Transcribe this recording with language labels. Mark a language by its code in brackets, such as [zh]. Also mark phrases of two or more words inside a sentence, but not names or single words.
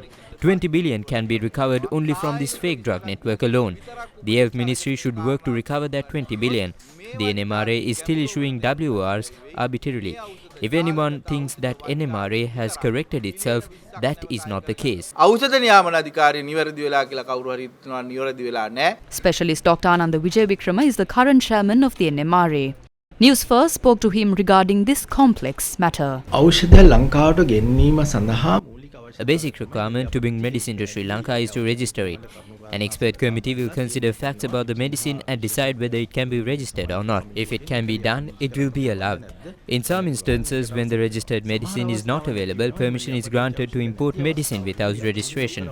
[en] 20 billion can be recovered only from this fake drug network alone. The Health Ministry should work to recover that 20 billion. The NMRA is still issuing WRs arbitrarily. If anyone thinks that NMRA has corrected itself, that is not the case. [si] ඖෂධ නියාමන අධිකාරිය නිවැරදි වෙලා කියලා කවුරු හරි හිතනවා නිවැරදි වෙලා නැහැ. [en] Specialist Dr. Ananda Wikrama is the current chairman of the NMRA. Newsfirst spoke to him regarding this complex matter. [si] ඖෂධ ලංකාවට ගෙන්වීම සඳහා [en] A basic requirement to bring medicine to Sri Lanka is to register it. An expert committee will consider facts about the medicine and decide whether it can be registered or not. If it can be done, it will be allowed. In some instances, when the registered medicine is not available, permission is granted to import medicine without registration.